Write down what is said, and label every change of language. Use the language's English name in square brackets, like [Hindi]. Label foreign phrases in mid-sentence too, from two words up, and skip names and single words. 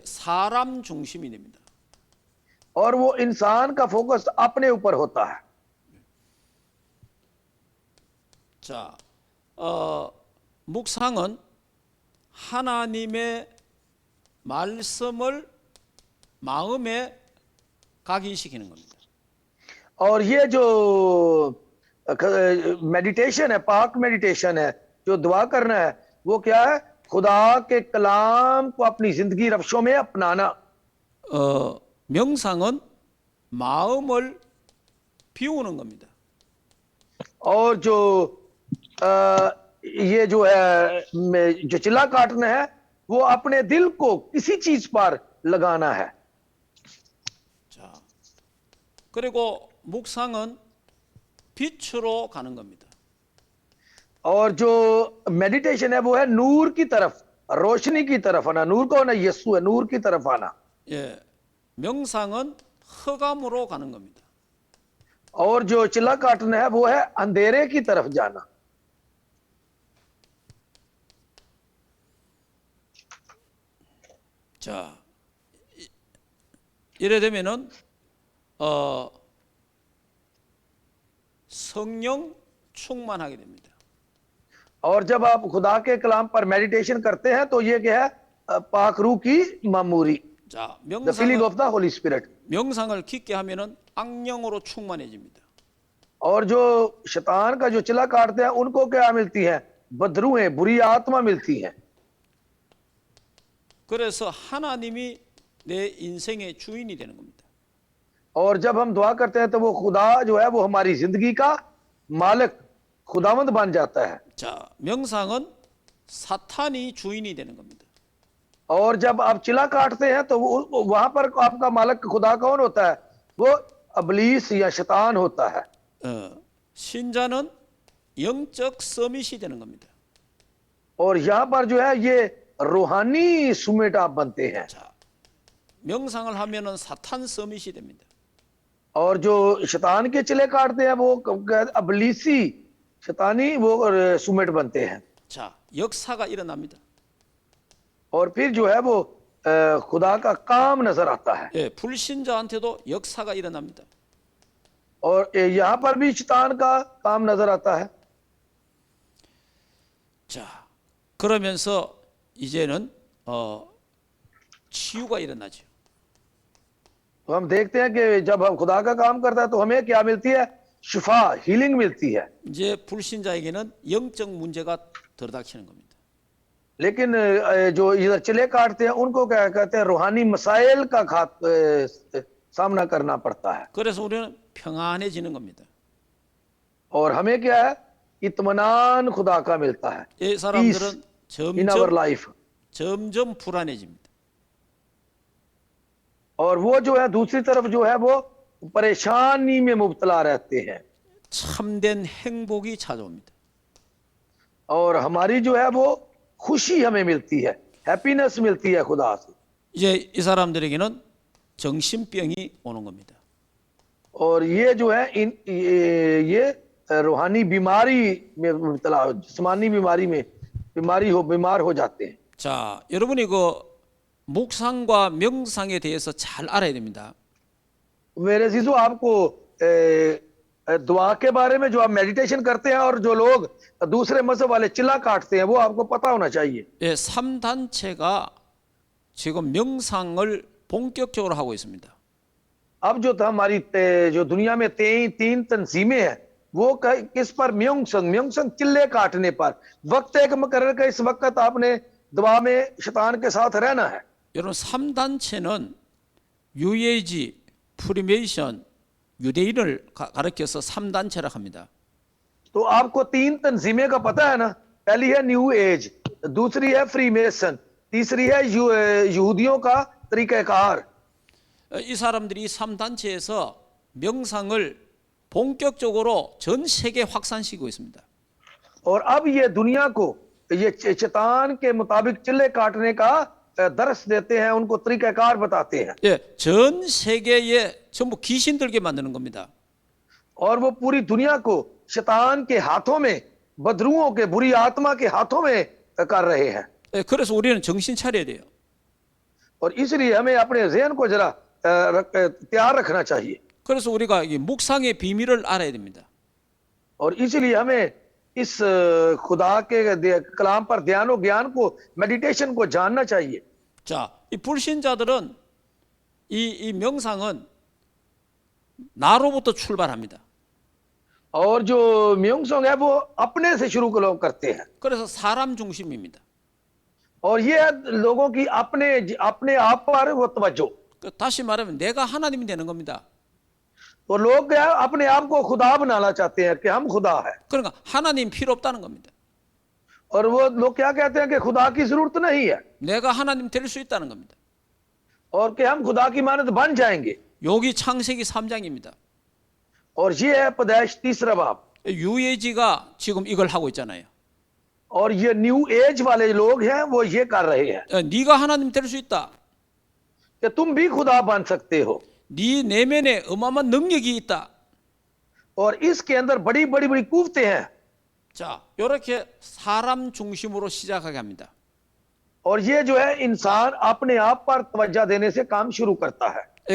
[Korean] 예, 사람 중심이 됩니다. [Urdu] اور وہ انسان کا فوکس اپنے اوپر ہوتا ہے. [Korean] 자, 묵상은 하나님의 말씀을 마음에 각인시키는 겁니다. [Urdu] اور یہ جو میڈیٹیشن ہے، پاک میڈیٹیشن ہے، جو دعا کرنا ہے، وہ کیا ہے? خدا کے کلام کو اپنی زندگی رفشوں میں اپنانا. [Korean] 명상은 마음을 비우는 겁니다. [Urdu] اور جو یہ جو ہے جو چلہ کاٹنا ہے، وہ اپنے دل کو کسی چیز پر لگانا ہے. [Korean] 자, 그리고 묵상은 빛으로 가는 겁니다. [Urdu] اور جو میڈیٹیشن ہے وہ ہے نور کی طرف، روشنی کی طرف آنا. نور کون ہے؟ یسوع ہے۔ نور کی طرف آنا. [Korean] 예, 명상은 흑암으로 가는 겁니다. [Urdu] اور جو چلہ کاٹنا ہے وہ ہے اندھیرے کی طرف جانا. [Korean] 자, 이래 되면은 성령 충만하게 됩니다. [Urdu] اور جب آپ خدا کے کلام پر میڈیٹیشن کرتے ہیں تو یہ کیا ہے? پاک روح کی معموری, [Korean] 자, [English] the feeling of the Holy Spirit. [Korean] 명상을 깊게 하면은 악령으로 충만해집니다. [Urdu] اور جو شیطان کا جو چلہ کاٹتے ہیں ان کو کیا ملتی ہے? بدروحیں، بری آتما ملتی ہیں. [Korean] 그래서 하나님이 내 인생의 주인이 되는 겁니다. [Urdu] اور جب ہم دعا کرتے ہیں تو وہ خدا جو ہے وہ ہماری زندگی کا مالک، خداوند بن جاتا ہے. [Korean] 자, 명상은 사탄이 주인이 되는 겁니다. [Urdu] اور جب آپ چلہ کاٹتے ہیں تو وہاں پر آپ کا مالک خدا کون ہوتا ہے? وہ ابلیس یا شیطان ہوتا ہے. [Korean] 신자는 영적 서밋이 되는 겁니다. [Urdu] اور یہاں پر جو ہے یہ روحانی سمٹ آپ بنتے ہیں. [Korean] 자, 명상을 하면은 사탄 서밋이 됩니다. [Urdu] اور جو شیطان کے چلے کاٹتے ہیں وہ ابلیسی شیطانی وہ سمٹ بنتے ہیں. [Korean] 자, 역사가 일어납니다. [Urdu] اور پھر جو ہے وہ خدا کا کام نظر آتا ہے. [Korean] 예, 불신자한테도 역사가 일어납니다. [Urdu] اور یہاں پر بھی شیطان کا کام نظر آتا ہے. [Korean] 자, 그러면서 이제는 치유가 일어나죠. [Urdu] تو ہم دیکھتے ہیں کہ جب ہم خدا کا کام کرتا ہے تو ہمیں کیا ملتی ہے? شفا، ہیلنگ ملتی ہے. [Korean] 이제 불신자에게는 영적 문제가 들이닥치는 겁니다. [Urdu] لیکن جو ادھر چلے کاٹتے ہیں ان کو کیا کہتے ہیں? روحانی مسائل کا سامنا کرنا پڑتا ہے. [Korean] 그래서 우리는 평안해지는 겁니다. [Urdu] اور ہمیں کیا ہے? اطمینان خدا کا ملتا ہے. [Korean] 이 사람들은 [English] in our life. [Korean] 점점 불안해집니다. [Urdu] اور وہ جو ہے دوسری طرف جو ہے وہ پریشانی میں مبتلا رہتے ہیں. [Korean] 참된 행복이 찾아옵니다. [Urdu] اور ہماری جو ہے وہ خوشی ہمیں ملتی ہے، ہیپینس ملتی ہے خدا سے. [Korean] 이제 이 사람들에게는 정신병이 오는 겁니다. [Urdu] اور یہ جو ہے یہ روحانی بیماری میں مبتلا، جسمانی بیمار ہو جاتے ہیں. [Korean] 자, 여러분이 그 묵상과 명상에 대해서 잘 알아야 됩니다. [Urdu] میرے عزیزوں، آپ کو دعا کے بارے میں جو آپ میڈیٹیشن کرتے ہیں اور جو لوگ دوسرے مذہب والے چلہ کاٹتے ہیں وہ آپ کو پتہ ہونا چاہیے. [Korean] 예, 3단체가 지금 명상을 본격적으로 하고 있습니다. [Urdu] اب جو ہماری جو دنیا میں تین تنظیمیں ہیں وہ کس پر? میونگسنگ چلے کاٹنے پر۔ وقت ایک مقرر کا اس وقت آپ نے دعا میں شیطان کے ساتھ رہنا ہے. [Korean] 여러분 3단체는 UAG, 프리메이션, 유대인을 가르쳐서 3단체라고 합니다. [Urdu] تو آپ کو تین تنظیمیں کا پتہ ہے نا؟ پہلی ہے نیو ایج، دوسری ہے فری میسن، تیسری ہے یہودیوں کا طریقہ کار. [Korean] 이 사람들이 3단체에서 명상을 본격적으로 전 세계에 확산시키고 있습니다. [Urdu] اور اب یہ دنیا کو یہ شیطان کے مطابق چلے کاٹنے کا درس دیتے ہیں، ان کو طریقہ کار بتاتے ہیں. [Korean] 예, 전 세계에 전부 귀신 들게 만드는 겁니다. [Urdu] اور وہ پوری دنیا کو شیطان کے ہاتھوں میں، بدروؤں کے، بری آتما کے ہاتھوں میں کر رہے ہیں. [Korean] 예, 그래서 우리는 정신 차려야 돼요. [Urdu] اور اس لیے ہمیں اپنے ذہن کو ذرا تیار رکھنا چاہیے. [Korean] 그래서 우리가 이 묵상의 비밀을 알아야 됩니다. [Urdu] اور اس لیے ہمیں اس خدا کے کلام پر دھیان اور گیان کو، میڈیٹیشن کو جاننا چاہیے. [Korean] 자, 이 불신자들은 이 명상은 나로부터 출발합니다. [Urdu] اور جو میونگسونگ ہے وہ اپنے سے شروع کرتے ہیں. [Korean] 그래서 사람 중심입니다. [Urdu] اور یہ ہے لوگوں کی اپنے آپ پر وہ توجہ. [Korean] 다시 말하면 내가 하나님이 되는 겁니다. [Urdu] تو لوگ کیا اپنے آپ کو خدا بنانا چاہتے ہیں کہ ہم خدا ہے. [Korean] 그러니까 하나님 필요 없다는 겁니다. [Urdu] اور وہ لوگ کیا کہتے ہیں کہ خدا کی ضرورت نہیں ہے, [Korean] 내가 하나님 될 수 있다는 겁니다. [Urdu] اور کہ ہم خدا کی مانند بن جائیں گے. [Korean] 여기 창세기 3장입니다. [Urdu] اور یہ ہے پیدائش 3 باب. [Korean] 유에지가 지금 이걸 하고 있잖아요. [Urdu] اور یہ نیو ایج والے لوگ ہیں وہ یہ کر رہے ہیں [Korean] 네가 하나님 될 수 있다. [Urdu] کہ تم بھی خدا بن سکتے ہو [Korean] 네 내면에 어마어마한 능력이 있다. [Urdu] اور اس کے اندر بڑی بڑی بڑی قوتیں ہیں [Korean] 자, 이렇게 사람 중심으로 시작하게 합니다. [Urdu] اور یہ جو ہے انسان اپنے آپ پر توجہ دینے سے کام شروع کرتا ہے